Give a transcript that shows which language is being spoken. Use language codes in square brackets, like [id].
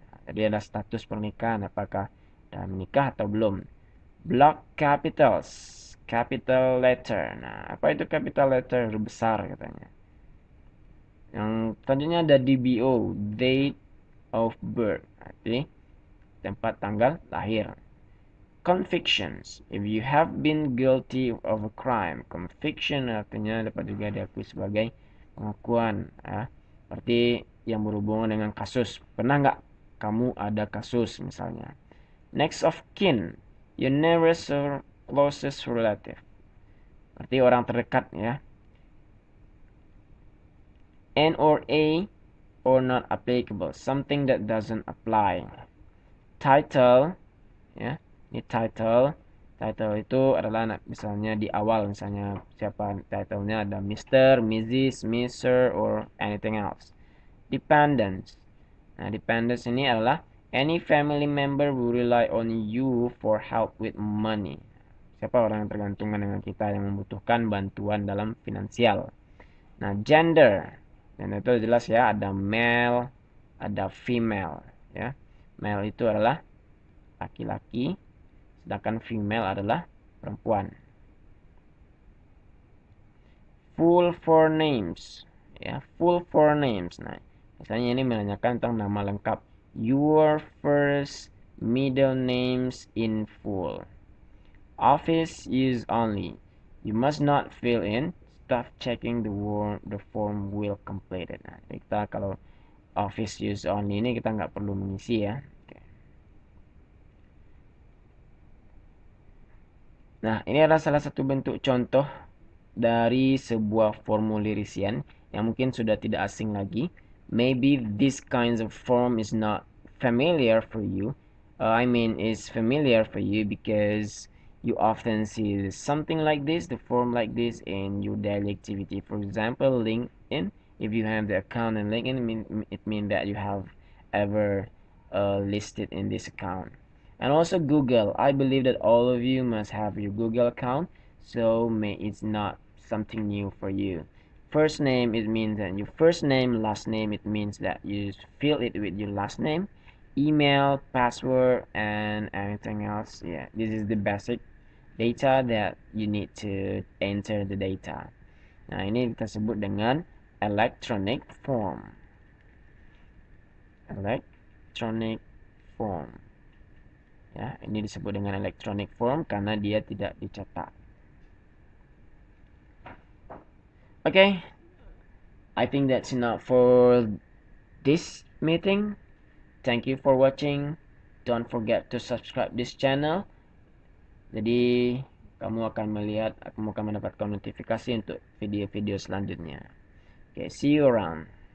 [id] Jadi ada status pernikahan, apakah sudah menikah atau belum. [en] Block capitals. Capital letter. [id] Nah, apa itu capital letter? Besar katanya. Yang selanjutnya ada DBO, date of birth, arti tempat tanggal lahir. [en] Convictions, if you have been guilty of a crime. [id] Conviction artinya dapat juga diakui sebagai pengakuan, ya. Berarti yang berhubungan dengan kasus. Pernah nggak kamu ada kasus misalnya? [en] Next of kin, your nearest or closest relative. [id] Berarti orang terdekat ya. [en] N or A or not applicable, something that doesn't apply. [id] Title, ya, ini title itu adalah misalnya di awal, misalnya siapa titlenya, ada Mr., Mrs., Mr., [en] or anything else. Dependence, nah dependence [id] ini adalah [en] any family member who rely on you for help with money. [id] Siapa orang yang tergantungan dengan kita, yang membutuhkan bantuan dalam finansial. Nah, gender, dan itu jelas ya, ada male, ada female ya. Male itu adalah laki-laki, sedangkan female adalah perempuan. [en] Full forenames ya, full forenames. [id] Nah, misalnya ini menanyakan tentang nama lengkap. [en] Your first middle names in full. Office use only. You must not fill in. Staff checking the form will completed. [id] Nah, kita kalau office use only ini kita nggak perlu mengisi ya. Oke. Nah, ini adalah salah satu bentuk contoh dari sebuah formulir isian yang mungkin sudah tidak asing lagi. [en] Maybe this kinds of form is not familiar for you. Is familiar for you because you often see something like this, the form like this in your daily activity. For example, LinkedIn. If you have the account in LinkedIn, it means that you have ever listed in this account. And also Google. I believe that all of you must have your Google account, so it's not something new for you. First name, it means that your first name. Last name, it means that you fill it with your last name. Email, password, and anything else. Yeah, this is the basic data that you need to enter the data. [id] Nah, ini kita sebut dengan electronic form. Electronic form. Ya, ini disebut dengan electronic form karena dia tidak dicetak. [en] Okay, I think that's enough for this meeting. Thank you for watching. Don't forget to subscribe this channel. [id] Jadi kamu akan mendapatkan notifikasi untuk video-video selanjutnya. [en] Okay, see you around.